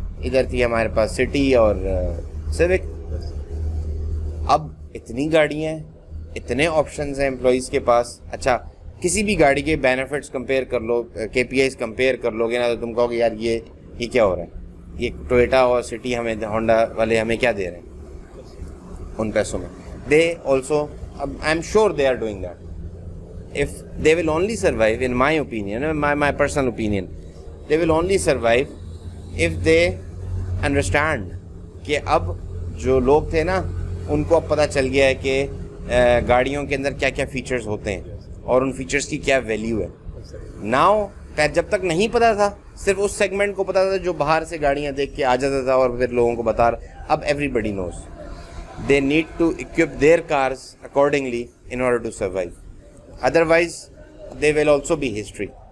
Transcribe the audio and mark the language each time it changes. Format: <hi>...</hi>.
<ur>ادھر تھی ہمارے پاس سٹی اور سیوک. اب اتنی گاڑیاں ہیں, اتنے آپشنز ہیں امپلائیز کے پاس. اچھا کسی بھی گاڑی کے بینیفٹس کمپیئر کر لو, کے پی آئیز کمپیئر کر لو گے نا تو تم کہو گے یار یہ کیا ہو رہا ہے, یہ ٹویوٹا اور سٹی ہمیں ہونڈا والے ہمیں کیا دے رہے ہیں ان پیسوں میں.</ur> <en>They also, I am sure they are doing that. if they will only survive, in my opinion, my personal opinion, they will only survive if they understand</en> <ur>کہ اب جو لوگ تھے نا ان کو اب پتہ چل گیا ہے کہ گاڑیوں کے اندر کیا کیا فیچرز ہوتے ہیں اور ان فیچرز کی کیا ویلیو ہے. ناؤ جب تک نہیں پتا تھا, صرف اس سیگمنٹ کو پتا تھا جو باہر سے گاڑیاں دیکھ کے آ جاتا تھا اور پھر لوگوں کو بتا رہا.</ur> <en>اب everybody knows they need to equip their cars accordingly in order to survive. Otherwise they will also be history.</en>